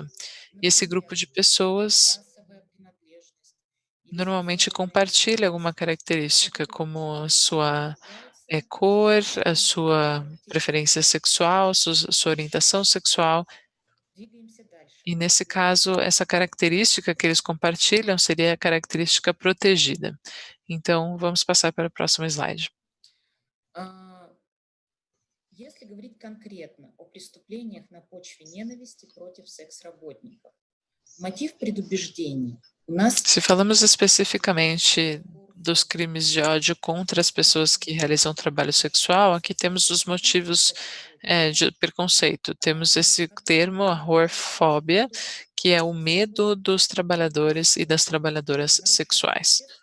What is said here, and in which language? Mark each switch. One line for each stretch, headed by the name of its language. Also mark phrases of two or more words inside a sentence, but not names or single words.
Portuguese: E esse grupo de pessoas normalmente compartilha alguma característica, como a sua cor, a sua preferência sexual, sua orientação sexual. E nesse caso, essa característica que eles compartilham seria a característica protegida. Então, vamos passar para o próximo slide.
Russian: Если говорить конкретно о преступлениях на почве ненависти против секс-работников, мотив предубеждений.
Portuguese: Se falamos especificamente dos crimes de ódio contra as pessoas que realizam trabalho sexual, aqui temos os motivos de preconceito. Temos esse termo, a whorefobia, que é o medo dos trabalhadores e das trabalhadoras sexuais.